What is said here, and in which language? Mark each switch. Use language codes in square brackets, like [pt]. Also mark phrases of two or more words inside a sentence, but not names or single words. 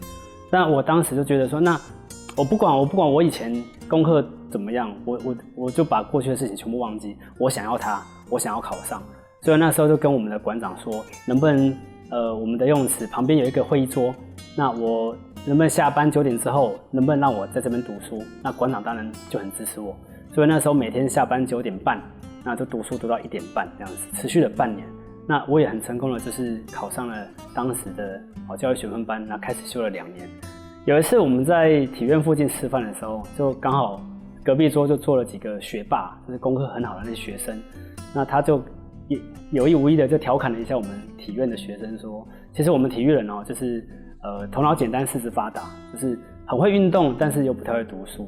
[zh] 那我當時就覺得說，那我不管我以前功課怎麼樣，我就把過去的事情全部忘記，我想要考上，所以那時候就跟我們的館長說，能不能我們的游泳池旁邊有一個會議桌，那我能不能下班9點之後，能不能讓我在這邊讀書？那館長當然就很支持我，所以那時候每天下班9點半，那就讀書讀到1點半這樣子，持續了半年。那我也很成功的，就是考上了當時的教育學分班，那開始修了2年。有一次我們在體院附近吃飯的時候，就剛好隔壁桌就坐了幾個學霸，就是功課很好的那些學生，那他就有意無意的就調侃了一下我們體院的學生說，其實我們體育人就是頭腦簡單四肢發達，就是很会运动，但是又不太会读书。